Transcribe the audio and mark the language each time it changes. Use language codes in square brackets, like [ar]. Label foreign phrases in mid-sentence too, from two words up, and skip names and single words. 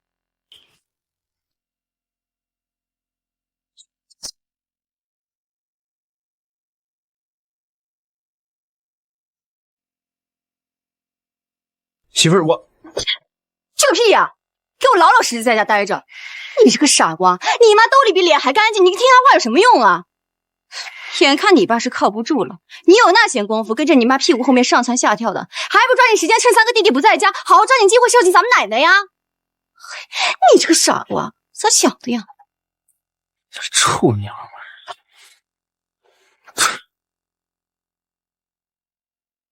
[zh] 媳婦兒，我這個屁呀！給我老老實實在家待着。你這個傻瓜，你媽兜裡比臉還乾淨，你聽她話有什麼用啊？眼看你爸是靠不住了，你有那閒工夫跟着你媽屁股後面上蹿下跳的，還不抓緊時間趁3個弟弟不在家，好好抓緊機會孝敬咱們奶奶呀！你這個傻瓜，咋想的呀？臭娘們！